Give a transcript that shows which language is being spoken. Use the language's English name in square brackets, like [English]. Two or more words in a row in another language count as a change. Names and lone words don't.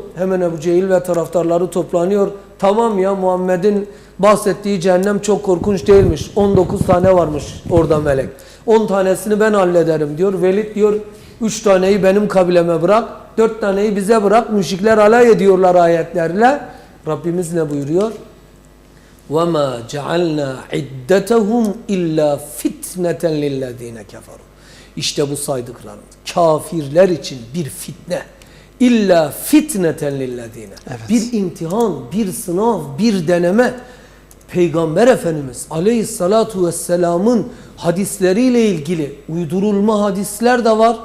[Turkish] Hemen Ebu Cehil ve taraftarları toplanıyor. Tamam ya, Muhammed'in bahsettiği cehennem çok korkunç değilmiş. 19 tane varmış orada melek. 10 tanesini ben hallederim diyor. Velid diyor 3 taneyi benim kabileme bırak. 4 taneyi bize bırak. Müşrikler alay ediyorlar ayetlerle. Rabbimiz ne buyuruyor? [Arabic] وَمَا جَعَلْنَا عِدَّتَهُمْ اِلَّا فِتْنَةً لِلَّذ۪ينَ كَفَرُوا. [Turkish] İşte bu saydıklarım kafirler için bir fitne. [Arabic] إلا فتنة للذين. [Turkish] Bir imtihan, bir sınav, bir deneme. Peygamber Efendimiz [Arabic] عليه الصلاة والسلام [Turkish] hadisleriyle ilgili uydurulma hadisler de var.